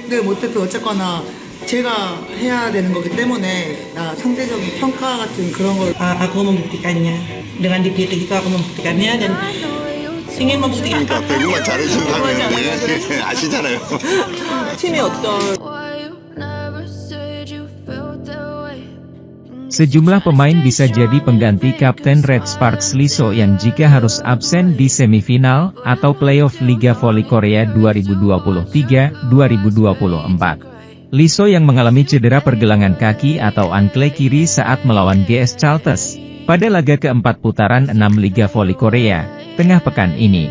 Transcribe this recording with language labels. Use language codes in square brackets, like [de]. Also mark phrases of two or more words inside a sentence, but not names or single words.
[ko] 됐든 못됐든 어쨌거나 제가 해야 되는 거기 때문에 상대적인 평가 같은 그런 걸 [id] Aku membuktikannya. Dengan dipilih itu aku membuktikannya dan ingin membuktikan [ko] 그러니까 배구가 잘해준다면 아시잖아요. 팀의 어떤 [id] Sejumlah pemain bisa jadi pengganti Kapten Red Sparks Liso yang jika harus absen di semifinal atau playoff Liga Voli Korea 2023-2024. Liso yang mengalami cedera pergelangan kaki atau ankle kiri saat melawan GS Chalters pada laga keempat putaran 6 Liga Voli Korea, tengah pekan ini.